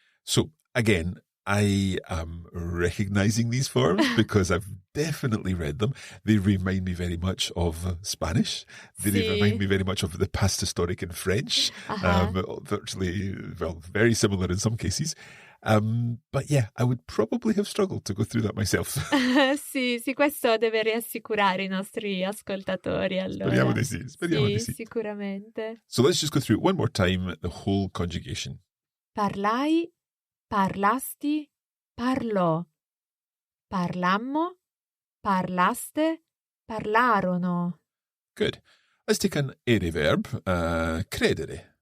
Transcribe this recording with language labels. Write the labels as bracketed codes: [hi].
[en] So again, I am recognizing these forms because I've definitely read them. They remind me very much of Spanish. They remind me very much of the past historic in French. Virtually, well, very similar in some cases. But yeah, I would probably have struggled to go through that myself. [it] Sì, questo deve rassicurare I nostri ascoltatori. Allora. Speriamo di sì. Sì, sicuramente. [en] So let's just go through it one more time, the whole conjugation. [it] Parlai, parlasti, parlò. Parlammo, parlaste, parlarono. [en] Good. Let's take an ere verb, credere.